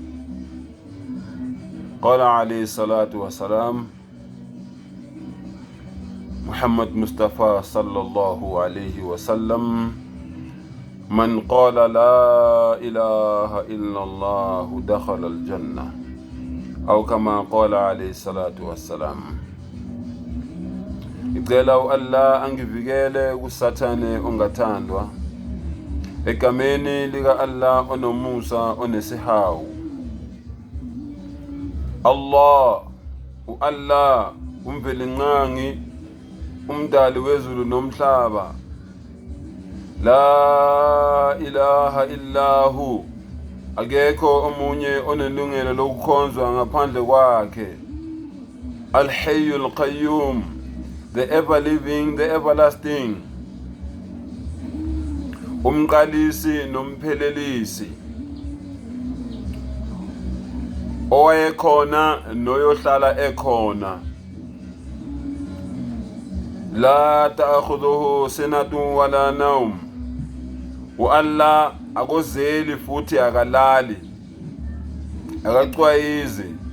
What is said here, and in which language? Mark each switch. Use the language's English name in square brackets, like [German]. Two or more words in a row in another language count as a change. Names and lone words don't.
[Arabic] قال عليه الصلاة والسلام محمد مصطفى صلى الله عليه وسلم: من قال لا إله إلا الله دخل الجنة، أو كما قال عليه الصلاة والسلام. [Zulu] Ngicela u-Allah angivikele kusathane ongathandwa, egameni lika Allah onomusa onesihawu. Allah, u-Allah umvelinqangi, umdali wezulu nomhlaba. [Arabic] لا إله إلا هو, [Zulu] akekho omunye onelungelo lokukhonzwa ngaphandle kwakhe. [Arabic] الحي القيوم, [English] the ever living, the everlasting, [Zulu] umqalisi nomphelelisi, owayekhona noyohlala ekhona. [Arabic] لا تأخذه سنة ولا نوم, [Zulu] u-Allah akozeli futhi akalali, akacwayizi.